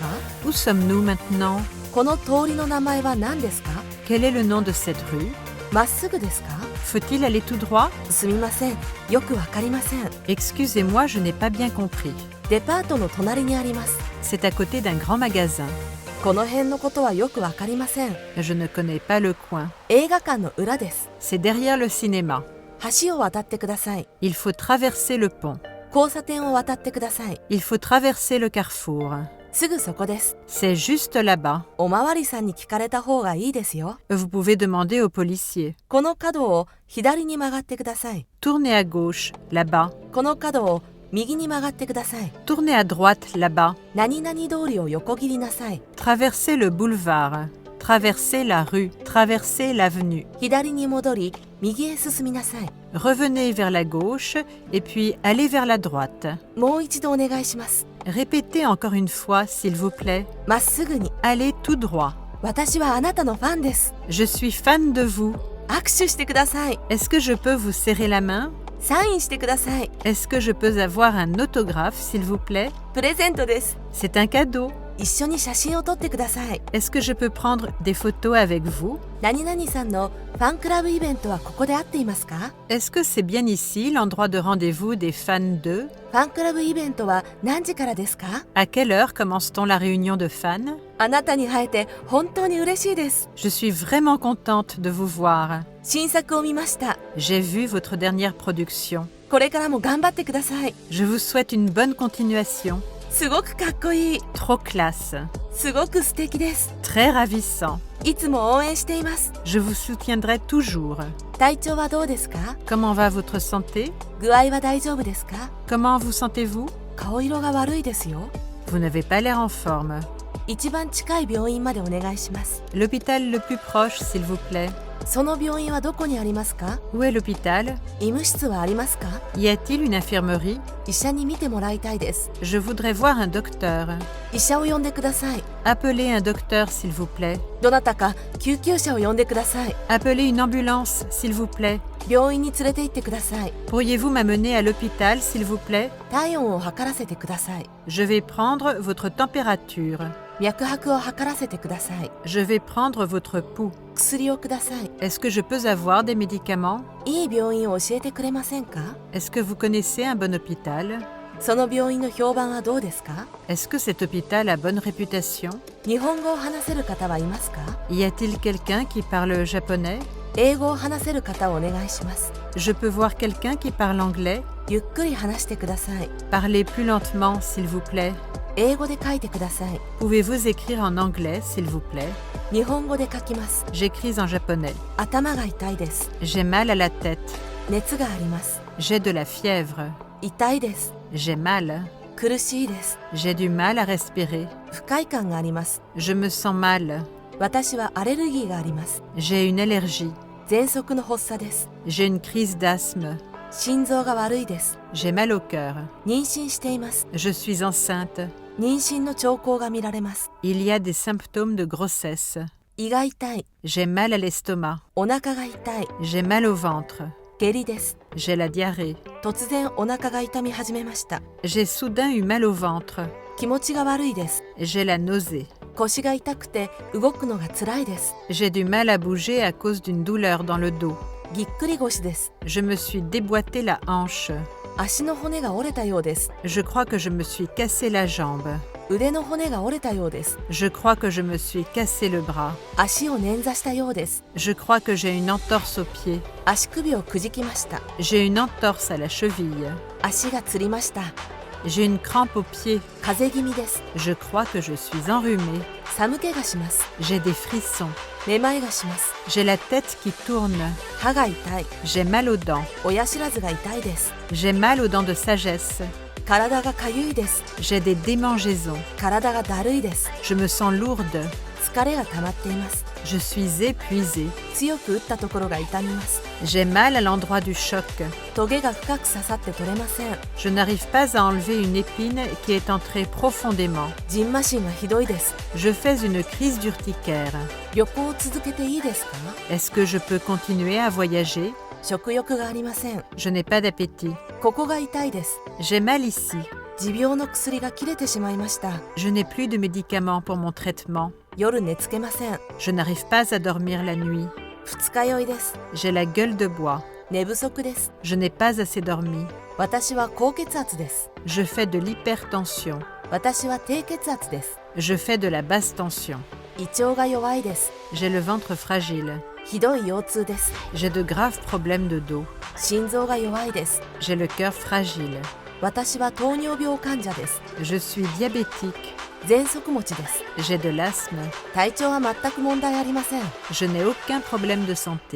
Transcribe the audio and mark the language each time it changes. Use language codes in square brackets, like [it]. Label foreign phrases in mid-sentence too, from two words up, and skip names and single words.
[fr] Où sommes-nous maintenant? [ja] この通りの名前は何ですか？ [fr] Quel est le nom de cette rue? [ja] まっすぐですか？ [fr] Faut-il aller tout droit? [ja] すみません、よくわかりません。 [fr] Excusez-moi, je n'ai pas bien compris. [ja] デパートの隣にあります。 [fr] C'est à côté d'un grand magasin. [ja] この辺のことはよくわかりません。 [fr] Je ne connais pas le coin. [ja] 映画館の裏です。 [fr] C'est derrière le cinéma. [ja] 橋を渡ってください。 [fr] Il faut traverser le pont. [ja] 交差点を渡ってください。 [fr] Il faut traverser le carrefour. [ja] すぐそこです。 [fr] C'est juste là-bas. [ja] おまわりさんに聞かれた方がいいですよ。 [fr] Vous pouvez demander au policier. [ja] この角を左に曲がってください。 [fr] Tournez à gauche, là-bas. [ja] この角を右に曲がってください。 [fr] Tournez à droite, là-bas. [ja] 何々通りを横切りなさい。 [fr] Traversez le boulevard. Traversez la rue. Traversez l'avenue. [ja] 左に戻り、右へ進みなさい。 [fr] Revenez vers la gauche et puis allez vers la droite. [ja] もう一度お願いします。 [fr] Répétez encore une fois, s'il vous plaît. [ja] まっすぐに。 [fr] Allez tout droit. [ja] 私はあなたのファンです。 [fr] Je suis fan de vous. [ja] 握手してください。 [fr] Est-ce que je peux vous serrer la main? [ja] サインしてください。 [fr] Est-ce que je peux avoir un autographe, s'il vous plaît? [ja] プレゼントです。 [fr] C'est un cadeau. [ja] 一緒に写真を撮ってください。 [fr] Est-ce que je peux prendre des photos avec vous? [ja] 何々さんのファンクラブイベントはここで合っていますか？ [fr] Est-ce que c'est bien ici l'endroit de rendez-vous des fans de? [ja] ファンクラブイベントは何時からですか？ [fr] À quelle heure commence-t-on la réunion de fans? [ja] あなたに会えて本当に嬉しいです。 [fr] Je suis vraiment contente de vous voir. [ja] 新作を見ました。 [fr] J'ai vu votre dernière production. [ja] これからも頑張ってください。 [fr] Je vous souhaite une bonne continuation. [ja] すごくかっこいい。 [fr] Trop classe. [ja] すごく素敵です。 [fr] Très ravissant. [ja] いつも応援しています。 [fr] Je vous soutiendrai toujours. [ja] 体調はどうですか？ [fr] Comment va votre santé? [ja] 具合は大丈夫ですか？ [fr] Comment vous sentez-vous? [ja] 顔色が悪いですよ。 [fr] Vous n'avez pas l'air en forme. [ja] 一番近い病院までお願いします。 [fr] L'hôpital le plus proche, s'il vous plaît. [ja] その病院はどこにありますか？ [fr] Où est l'hôpital? [ja] 医務室はありますか？ [fr] Y a-t-il une infirmerie? [ja] 医者に見てもらいたいです。 [fr] Je voudrais voir un docteur. [ja] 医者を呼んでください。 [fr] Appelez un docteur, s'il vous plaît. [ja] どなたか救急車を呼んでください。 [fr] Appelez une ambulance, s'il vous plaît. [ja] 病院に連れて行ってください。 [fr] Pourriez-vous m'amener à l'hôpital, s'il vous plaît? [ja] 体温を測らせてください。 [fr] Je vais prendre votre température. [ja] 脈拍を測らせてください。 [fr] Je vais prendre votre pouls. [ja] 薬をください。 [fr] Est-ce que je peux avoir des médicaments? [ja] いい病院を教えてくれませんか？ [fr] Est-ce que vous connaissez un bon hôpital? [ja] その病院の評判はどうですか？ [fr] Est-ce que cet hôpital a bonne réputation? [ja] 日本語を話せる方はいますか？ [fr] Y a-t-il quelqu'un qui parle japonais? [ja] 英語を話せる方をお願いします。 [fr] Je peux voir quelqu'un qui parle anglais? [ja] ゆっくり話してください。 [fr] Parlez plus lentement, s'il vous plaît. [ja] 英語で書いてください。 [fr] Pouvez-vous écrire en anglais, s'il vous plaît? [ja] 日本語で書きます。 [fr] J'écris en japonais. [ja] 頭が痛いです。 [fr] J'ai mal à la tête. [ja] 熱があります。 [fr] J'ai de la fièvre. [ja] 痛いです。 [fr] J'ai mal. [ja] 苦しいです。 [fr] J'ai du mal à respirer. [ja] 不快感があります。 [fr] Je me sens mal. [ja] 私はアレルギーがあります。 [fr] J'ai une allergie. [ja] 喘息の発作です。 [fr] J'ai une crise d'asthme. [ja] 心臓が悪いです。 [fr] J'ai mal au cœur. [ja] 妊娠しています。 [fr] Je suis enceinte. [ja] 妊娠の兆候が見られます。 [fr] Il y a des symptômes de grossesse. [ja] 胃が痛い。 [fr] J'ai mal à l'estomac. [ja] お腹が痛い。 [fr] J'ai mal au ventre. [ja] 下痢です。 [fr] J'ai la diarrhée. [ja] 突然お腹が痛み始めました。 [fr] J'ai soudain eu mal au ventre. [ja] 気持ちが悪いです。 [fr] J'ai la nausée. [ja] 腰が痛くて動くのが辛いです。 [fr] J'ai du mal à bouger à cause d'une douleur dans le dos. [ja] ぎっくり腰です。 [fr] Je me suis déboîté la hanche. [ja] 足の骨が折れたようです。 [fr] Je crois que je me suis cassé la jambe. [ja] 腕の骨が折れたようです。 [fr] Je crois que je me suis cassé le bras. [ja] 足を捻挫したようです。 [fr] Je crois que j'ai une entorse au pied. [ja] 足首をくじきました。 [fr] J'ai une entorse à la cheville. [ja] 足がつりました。 [fr] J'ai une crampe au pied. [ja] 風邪気味です。 [fr] Je crois que je suis enrhumée. [ja] 寒気がします。 [fr] J'ai des frissons. [ja] めまいがします。 [fr] J'ai la tête qui tourne. [ja] 歯が痛い。 [fr] J'ai mal aux dents. [ja] 親知らずが痛いです。 [fr] J'ai mal aux dents de sagesse. [ja] 体がかゆいです。 [fr] J'ai des démangeaisons. [ja] 体がだるいです。 [fr] Je me sens lourde. [ja] 疲れが溜まっています。 [fr] Je suis épuisée. [ja] 強く打ったところが痛みます。 [fr] J'ai mal à l'endroit du choc. [ja] トゲが深く刺さって取れません。 [fr] Je n'arrive pas à enlever une épine qui est entrée profondément. [ja] ジンマシンがひどいです。 [fr] Je fais une crise d'urticaire. [ja] 旅行を続けていいですか？ [fr] Est-ce que je peux continuer à voyager? [ja] 食欲がありません。 [fr] Je n'ai pas d'appétit. [ja] ここが痛いです。 [fr] J'ai mal ici. [ja] 持病の薬が切れてしまいました。 [fr] Je n'ai plus de médicaments pour mon traitement. [ja] 夜寝つけません。 [fr] Je n'arrive pas à dormir la nuit. [ja] 二日酔いです。 [fr] J'ai la gueule de bois. [ja] 寝不足です。 [fr] Je n'ai pas assez dormi. [ja] 私は高血圧です。 [fr] Je fais de l'hypertension. [ja] 私は低血圧です。 [fr] Je fais de la basse tension. [ja] 胃腸が弱いです。 [fr] J'ai le ventre fragile. [ja] ひどい腰痛です。 [fr] J'ai de graves problèmes de dos. [ja] 心臓が弱いです。 [fr] J'ai le cœur fragile. [ja] 私は糖尿病患者です。 [fr] Je suis diabétique. [ja] 喘息持ちです。 [fr] J'ai de l'asthme. [ja] 体調は全く問題ありません。 [fr] Je n'ai aucun problème de santé.